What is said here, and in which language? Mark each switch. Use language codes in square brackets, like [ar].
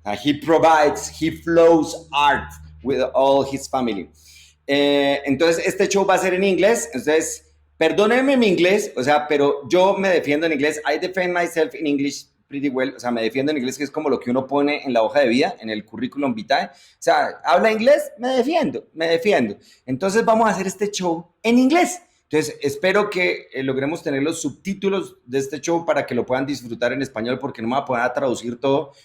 [en] He flows art with all his family. [es] Entonces, este show va a ser en inglés. Entonces, perdónenme mi inglés, o sea, pero yo me defiendo en inglés. [en] I defend myself in English pretty well. [es] O sea, me defiendo en inglés, que es como lo que uno pone en la hoja de vida, en el currículum vitae. O sea, habla inglés, me defiendo. Entonces vamos a hacer este show en inglés. Entonces espero que logremos tener los subtítulos de este show para que lo puedan disfrutar en español, porque no me voy a poder traducir todo.